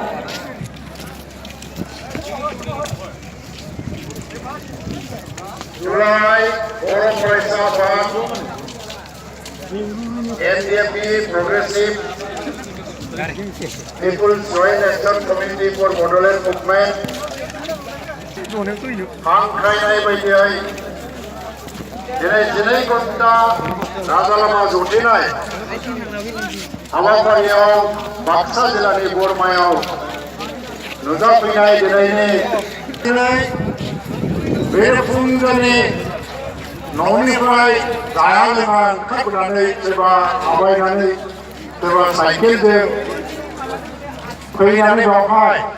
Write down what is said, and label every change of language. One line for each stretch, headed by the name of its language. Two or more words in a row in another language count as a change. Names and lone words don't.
English: July, Forum Sabah, NDP Progressive People's Joint Action Committee for Modular Movement,
Bodo: हांख्रायनाय बायदियै दिनै 2 घन्टा राजा लामा जथेनाय हाबाफारियाव बाक्सा जिल्लानि बरमायाव नुजाफैनाय दिनै बे फुंजानि न'निफ्राय जाया लोङा ओंखारबोनानै सोरबा थाबायनानै सोरबा साइकेलजों फैनानै बेवहाय